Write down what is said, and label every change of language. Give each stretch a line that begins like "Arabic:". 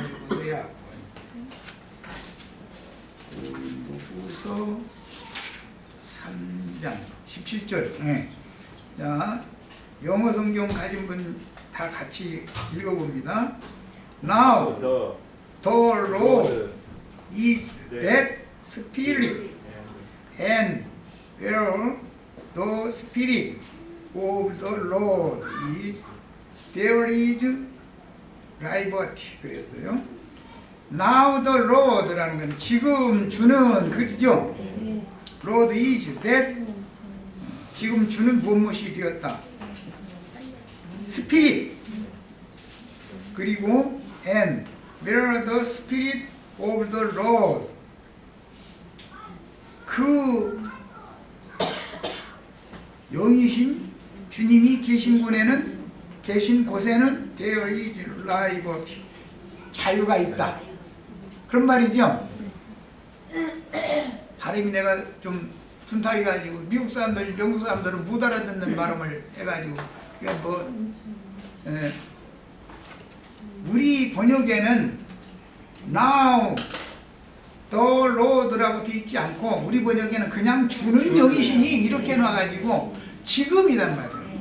Korean: 이렇게 고린도 후서 3장 17절. 네. 자, 영어 성경 가진 분 다 같이 읽어봅니다.
English: Now the Lord is that spirit, and where the spirit of the Lord is, there is liberty.
Korean: 그랬어요. Now the Lord라는 건 지금 주는 그죠?
English: Lord is that,
Korean: 지금 주는 무엇이 되었다.
English: Spirit. 그리고 and where the Spirit of the Lord,
Korean: 그 영이신 주님이 계신 곳에는
English: there is liberty,
Korean: 자유가 있다. 그런 말이죠. 발음이 내가 좀 둔탁해가지고 미국 사람들, 영국 사람들은 못 알아듣는 발음을 해가지고 이게 뭐 우리 번역에는
English: now the Lord
Korean: 라고 되어 있지 않고 우리 번역에는 그냥 주는 영이시니 이렇게 놔가지고 지금이란 말이에요.